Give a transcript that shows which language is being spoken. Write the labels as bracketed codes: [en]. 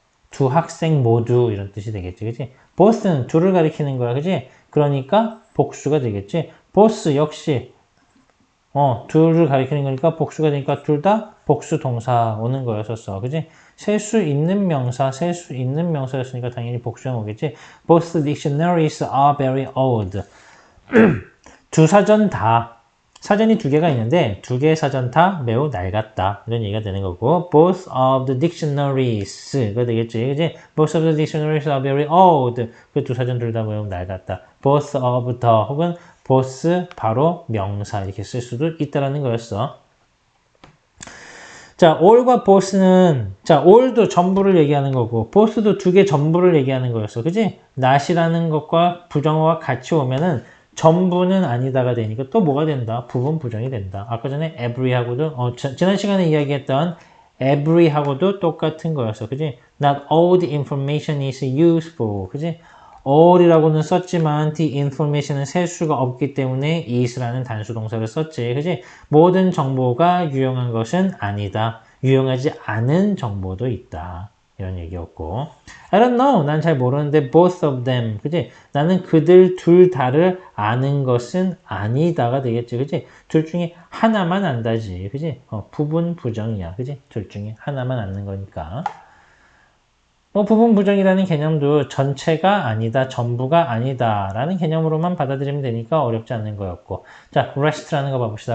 [ko] 두 학생 모두 이런 뜻이 되겠지. 그지? both는 둘을 가리키는 거야. 그지? 그러니까 복수가 되겠지. both 역시 둘을 가리키는 거니까 복수가 되니까 둘 다 복수 동사 오는 거였었어. 그지? 셀 수 있는 명사, 셀 수 있는 명사였으니까 당연히 복수형 오겠지. [en] Both dictionaries are very old. [ko] 두 사전 다 사전이 두 개가 있는데 두 개의 사전 다 매우 낡았다. 이런 얘기가 되는 거고 [en] both of the dictionaries [ko] 가 되겠지. 그지? [en] Both of the dictionaries are very old. [ko] 그 두 사전 둘 다 매우 낡았다. [en] Both of the [ko] 혹은 both 바로 명사 이렇게 쓸 수도 있다라는 거였어. 자, all과 both는 자, all도 전부를 얘기하는 거고 both도 두 개 전부를 얘기하는 거였어. 그지? not이라는 것과 부정어가 같이 오면은 전부는 아니다가 되니까 또 뭐가 된다? 부분 부정이 된다. 아까 전에 every하고도 지난 시간에 이야기했던 every하고도 똑같은 거였어. 그지? [en] Not all the information is useful. [ko] 그지? all이라고는 썼지만 the information은 셀 수가 없기 때문에 is라는 단수 동사를 썼지. 그지? 모든 정보가 유용한 것은 아니다. 유용하지 않은 정보도 있다. 이런 얘기였고 [en] I don't know. [ko] 난 잘 모르는데 [en] both of them. [ko] 그지? 나는 그들 둘 다를 아는 것은 아니다가 되겠지. 그지? 둘 중에 하나만 안다지. 그지? 부분 부정이야. 그지? 둘 중에 하나만 아는 거니까. 부분 부정이라는 개념도 전체가 아니다, 전부가 아니다 라는 개념으로만 받아들이면 되니까 어렵지 않는 거였고 자, rest라는 거 봐봅시다.